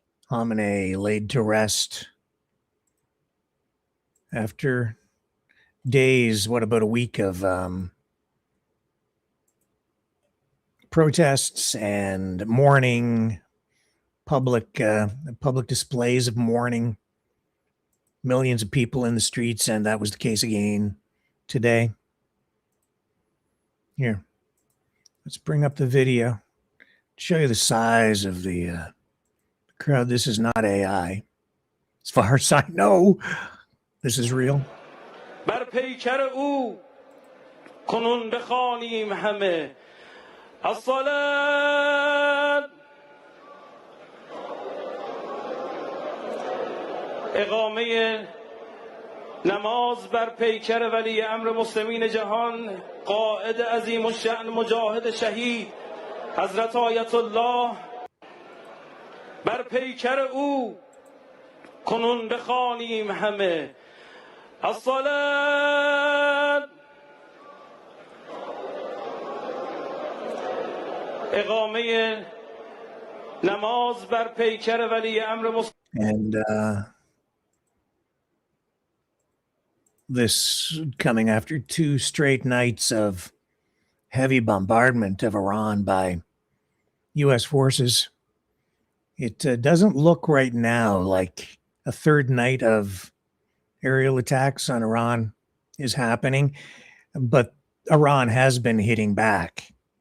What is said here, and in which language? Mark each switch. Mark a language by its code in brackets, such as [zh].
[en] Khamenei laid to rest after days, about a week of protests and mourning, public displays of mourning, millions of people in the streets, and that was the case again today. Here, let's bring up the video, show you the size of the crowd. This is not AI. As far as I know, this is real. [fa] بر پیکر او کنون بخوانیم همه الصلاة اقامه نماز بر پیکر ولی امر مسلمین جهان قائد عظیم الشأن مجاهد شهید حضرت آیت الله بر پیکر او کنون بخوانیم همه الصلاة اقامه نماز بر پیکر ولی امر مسلمین. [en] And this coming after 2 straight nights of heavy bombardment of Iran by U.S. forces. It doesn't look right now like a third night of aerial attacks on Iran is happening, but Iran has been hitting back.